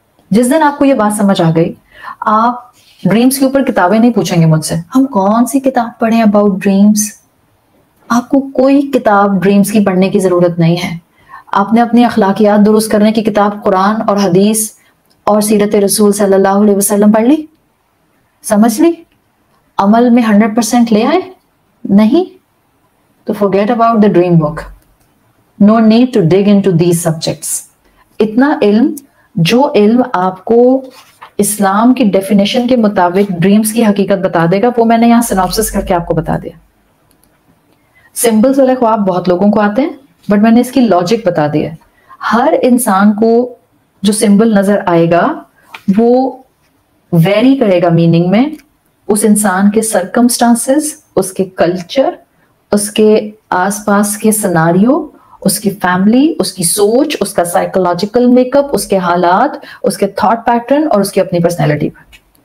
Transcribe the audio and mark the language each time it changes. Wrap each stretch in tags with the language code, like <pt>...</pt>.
<ur>جس دن آپ کو یہ بات سمجھ آ گئی, آپ ڈریمز کے اوپر کتابیں نہیں پوچھیں گے مجھ سے, ہم کون سی کتاب پڑھیں</ur> <en>About dreams.</en> <ur>آپ کو کوئی کتاب ڈریمز کی پڑھنے کی ضرورت نہیں ہے. آپ نے اپنی اخلاقیات درست کرنے کی کتاب قرآن اور حدیث اور سیرت رسول صلی اللہ علیہ وسلم پڑھ لی, سمجھ لی. عمل میں 100% لے آئے؟ نہیں.</ur> <en>تو forget about the dream book. No need to dig into these subjects.</en> <ur>اتنا علم، جو علم آپ کو اسلام کی ڈیفینیشن کے مطابق ڈریمز کی حقیقت بتا دے گا، وہ میں نے یہاں سینوپسس کر کے آپ کو بتا دیا. سمبلز والے خواب بہت لوگوں کو آتے ہیں، بٹ میں نے اس کی لاجک بتا دیا. ہر انسان کو جو سمبل نظر آئے گا وہ ویری کرے گا میننگ میں، اس انسان کے سرکمسٹانسز، اس کے کلچر، اس کے آس پاس کے سناریو، اس کی فیملی، اس کی سوچ، اس کا</ur> <en>psychological make up,</en> <ur>اس کے حالات، اس کے</ur> <en>thought pattern</en> <ur>اور اس کی اپنی پرسنالٹی پر.</ur>